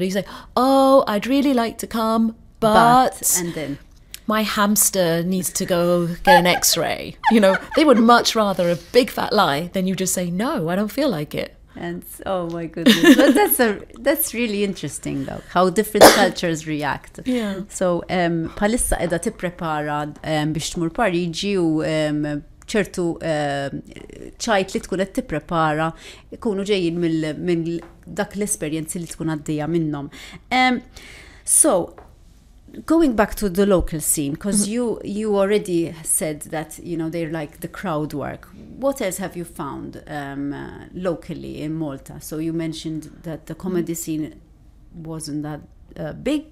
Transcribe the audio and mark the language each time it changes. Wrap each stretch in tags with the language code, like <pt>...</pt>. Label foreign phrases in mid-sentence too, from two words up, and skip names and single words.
<en>You say, oh, I'd really like to come, but and then my hamster needs to go get an x-ray. They would much rather a big fat lie than you just say, no, I don't feel like it. And oh my goodness, but that's really interesting though, how different cultures react. Yeah.</en> <mt>So palissa qiegħda tipprepara biex tmur Pariġi u ċertu ċajt li tkun qed tipprepara ikunu ġejjin mill dak l-esperjenzi li tkun għaddejja minnhom.</mt> <en>So going back to the local scene, because you already said that they're like the crowd work. What else have you found locally in Malta? So you mentioned that the comedy scene wasn't that big.</en>